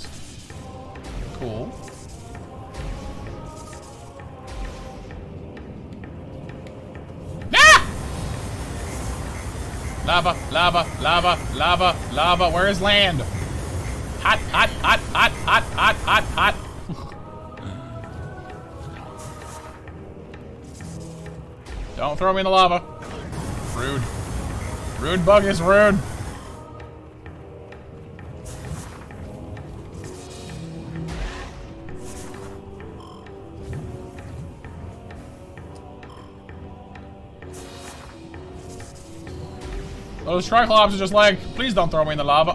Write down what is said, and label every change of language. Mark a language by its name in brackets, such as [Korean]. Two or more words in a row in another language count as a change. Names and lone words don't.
[English] Cool. Ah! Lava, lava, lava, lava, lava. Where is land? Hot, hot, hot, hot, hot, hot, hot, hot. Don't throw me in the lava. Rude. Rude bug is rude. Those Triclops are just like, please don't throw me in the lava.